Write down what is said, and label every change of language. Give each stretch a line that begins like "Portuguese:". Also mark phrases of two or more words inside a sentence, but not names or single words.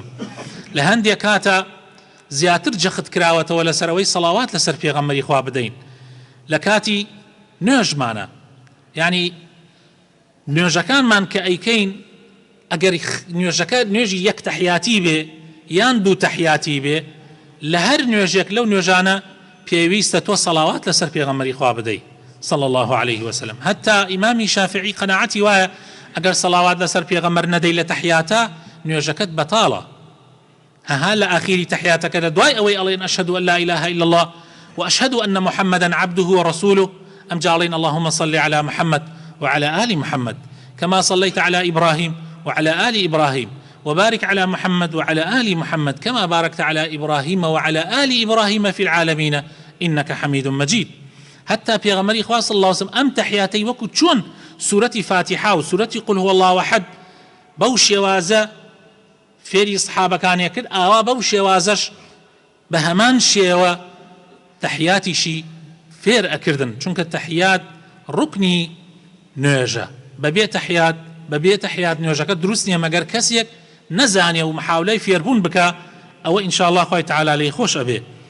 Central Kurdish: لە هەندێک کاتە زیاتر جەخت کراوەتەوە لەسەر ئەوەی سەڵاوات لەسەر پێغەمبەری خوا بدەین لە کاتی نوێژمانە، یعنی نوێژەکانمان کە ئەیکەین ئەگەر نوێژەکە نوێژی یەک تەحیاتی بێ یان دوو تەحیاتی بێ، لە هەر نوێژێک لەو نوێژانە پێویستە تۆ سەڵاوات لەسەر پێغەمبەری خوا بدەی
Arabic: صلی الله عليه وسلم.
Central Kurdish: حتا ئیمامی شافعی قەناعەتی وایە ئەگەر سەڵاوات لەسەر پێغەمبەر نەدەی لە تەحیاتە نوێژەکەت بەتاڵە. ها لە ئاخری تەحیاتەکە لە دوای ئەوەی ئەڵێن
Arabic: ئەشهد أن لا إله إلا الله وأشهد أن محمدا عبده ورسوله
Central Kurdish: ئەم جاڵین
Arabic: اللهم صل على محمد وعلى آل محمد كما صليت على إبراهيم وعلى آل إبراهيم وبارك على محمد وعلى آل محمد كما باركت على إبراهيم وعلى آل إبراهيم في العالمين إنك حميد مجيد.
Central Kurdish: حتى پێغەمبەری خوا
Arabic: صلی الله عليه وسلم
Central Kurdish: ئەم تەحیاتەی وەکو چۆن سورەتی فاتحە و سورەتی
Arabic: قل هو الله أحد
Central Kurdish: بەو شێوازە فێری سەحابەکانیە کرد، ئاوا بەو شێوازەش بە هەمان شێوە تەحیاتیشی فێر ئەکردن، چونکە تەحیات ڕوکنی نوێژە. بەبێ تەحیات نوێژەکە دروست نییە مەگەر کەسێک نەزانێ و محاولەی فێربوون بکە، ئەوە ئینشاءالله خوای تەعالی لێی خۆش ئەبێ.